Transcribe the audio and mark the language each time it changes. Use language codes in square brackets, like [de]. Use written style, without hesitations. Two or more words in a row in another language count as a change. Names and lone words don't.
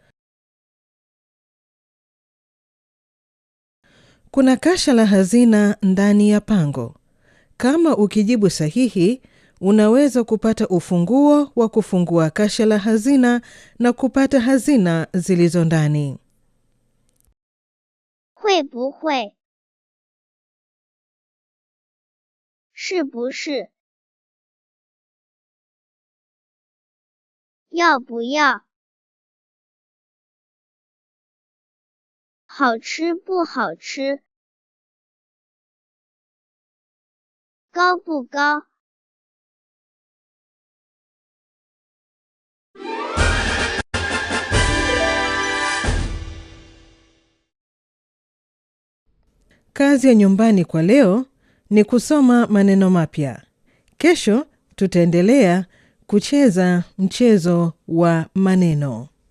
[sw] Kuna kasha la hazina ndani ya pango. Kama ukijibu sahihi, unaweza kupata ufunguo wa kufungua kasha la hazina na kupata hazina zilizo ndani. [zh] 会不会？是不是？要不要？好吃不好吃？高不高？ [sw] Kazi ya nyumbani kwa leo ni kusoma maneno mapya. Kesho tutaendelea kucheza mchezo wa maneno.